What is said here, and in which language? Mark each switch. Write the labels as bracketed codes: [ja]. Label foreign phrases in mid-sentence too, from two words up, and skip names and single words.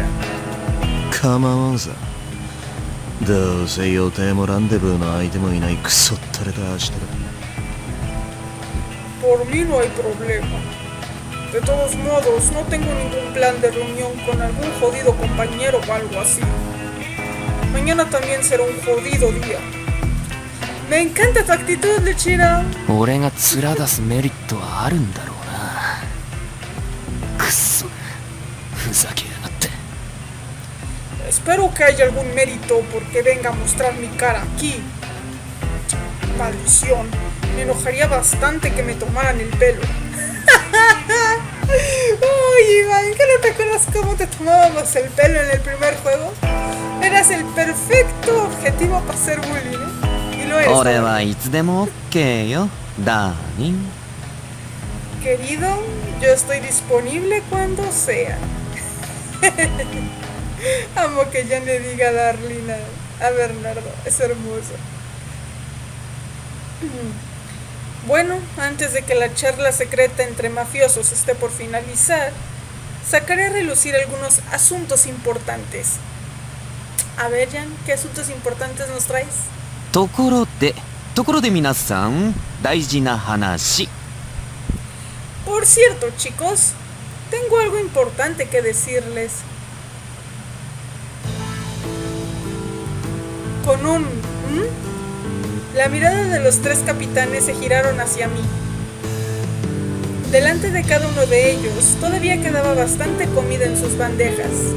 [ja] 構わんさ。どうせ予定もランデブーの相手もいないクソったれた明日だ。 [es] Por mí no hay problema. De todos modos, no tengo ningún plan de reunión con algún jodido compañero o algo así. Mañana también será un jodido día. Me encanta tu actitud, Lechira. [ja] 俺が面出すメリットはあるんだろうな。くっそ、ふざけやがって。 [es] Espero que haya algún mérito porque venga a mostrar mi cara aquí. Maldición. Me enojaría bastante que me tomaran el pelo. Uy, Iván, ¿que no te acuerdas cómo te tomábamos el pelo en el primer juego? Eras el perfecto objetivo para hacer bullying, ¿eh? Y lo es. [ja] 俺はいつでも OK よ、ダーリン。 [es] Querido, yo estoy disponible cuando sea. Amo que ya le diga Darlene a Bernardo, es hermoso. Bueno, antes de que la charla secreta entre mafiosos esté por finalizar, sacaré a relucir algunos asuntos importantes. A ver, Jan, ¿qué asuntos importantes nos traes? [ja] ところで皆さん、大事な話。 [es] Por cierto, chicos, tengo algo importante que decirles. Con un... La mirada de los tres capitanes se giraron hacia mí. Delante de cada uno de ellos todavía quedaba bastante comida en sus bandejas.